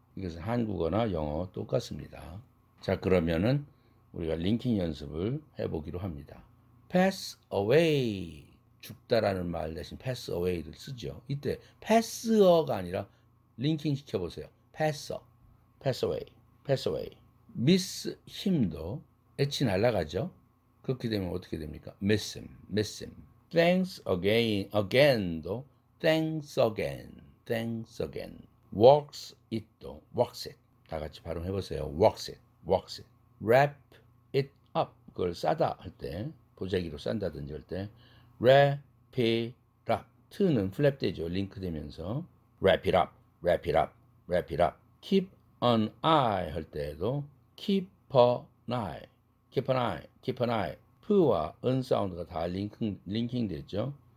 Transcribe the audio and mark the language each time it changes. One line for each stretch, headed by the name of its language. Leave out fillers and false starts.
Korean: 이것은 한국어나 영어 똑같습니다. 자, 그러면은 우리가 링킹 연습을 해보기로 합니다.
English: pass away
Korean: 죽다라는 말 대신 pass away를 쓰죠. 이때 passer가 아니라 링킹 시켜보세요.
English: pass away. miss him
Korean: 도 H 날라가죠. 그렇게 되면 어떻게 됩니까?
English: miss him. thanks again도 thanks again. works it도 works it.
Korean: 다 같이 발음해보세요.
English: works it. wrap it up.
Korean: 그걸 싸다 할 때, 보자기로 싼다든지 할 때
English: wrap it up.
Korean: 트는 플랩 되죠. 링크 되면서
English: wrap it up. keep an eye
Korean: 할 때에도
English: keep an eye.
Korean: p와 n 사운드가 다 링킹 되죠.